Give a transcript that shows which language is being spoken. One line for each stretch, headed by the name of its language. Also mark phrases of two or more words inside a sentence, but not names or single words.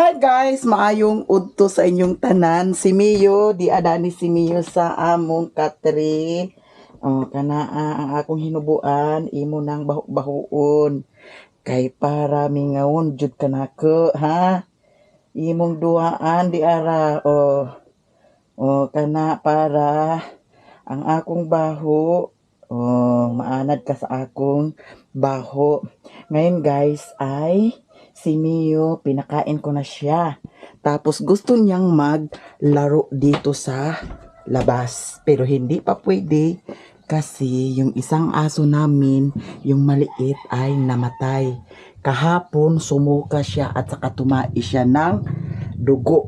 Cebuano: guys, maayong udto sa inyong tanan. Si Mio, di adani si Mio sa among katri. Kanaa ang akong hinubuan, imo nang bahuk-bahuon. Kay para mingawon jud kanako, ha? Imong duaan di ara. Kana para ang akong baho. Maanad ka sa akong baho.
Filipino: Ngayon guys ay si Mio, pinakain ko na siya. Tapos gusto niyang maglaro dito sa labas. Pero hindi pa pwede kasi yung isang aso namin, yung maliit ay namatay. Kahapon sumuka siya at saka tumai siya ng dugo.